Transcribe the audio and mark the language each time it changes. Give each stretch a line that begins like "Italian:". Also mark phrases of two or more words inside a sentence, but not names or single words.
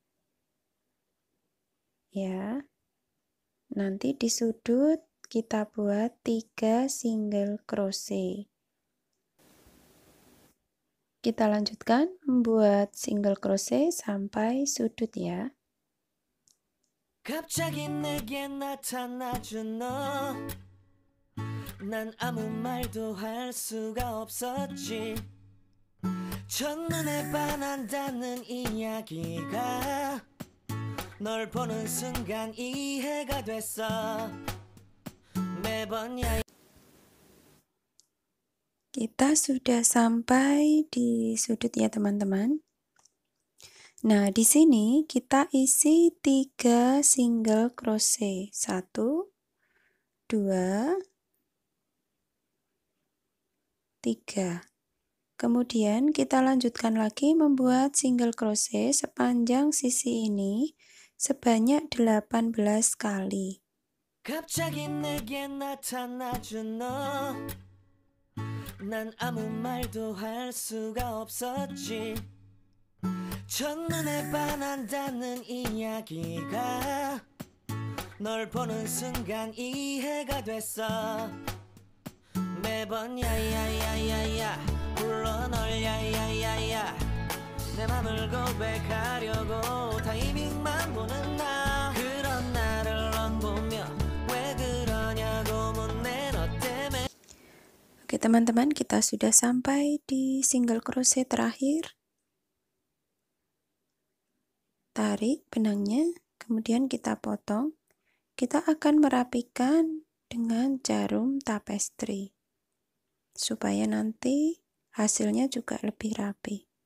Indonesian: Ya. Nanti di sudut kita buat 3
English: single crochet.
Indonesian: Kita lanjutkan membuat
English: single crochet
Indonesian: sampai sudut ya.
Korean: 갑자기 내게 나타나준 너 난 아무 말도 할 수가 없었지 첫눈에 반한다는 이야기가 널 보는 순간 이해가 됐어 매번
Indonesian: Kita sudah sampai di sudut ya teman-teman. Nah, di sini kita isi 3
English: single crochet.
Indonesian: 1, 2, 3. Kemudian kita lanjutkan lagi membuat
English: single crochet
Indonesian: sepanjang sisi ini sebanyak 18 kali.
Korean: 갑자기 내게 나타나준 너 난 아무 말도 할 수가 없었지 첫눈에 반한다는 이야기가 널 보는 순간 이해가 됐어 매번 야야야야야 불러 널 야야야야 내 맘을 고백하려고 타이밍만 보는 나 그런 나를 넌 보며 왜 그러냐고 묻네 너 때문에.
Indonesian: Oke teman-teman, kita sudah sampai di
English: single crochet
Indonesian: terakhir. Tarik benangnya, kemudian kita potong. Kita akan merapikan dengan jarum tapestry supaya nanti hasilnya juga lebih rapi.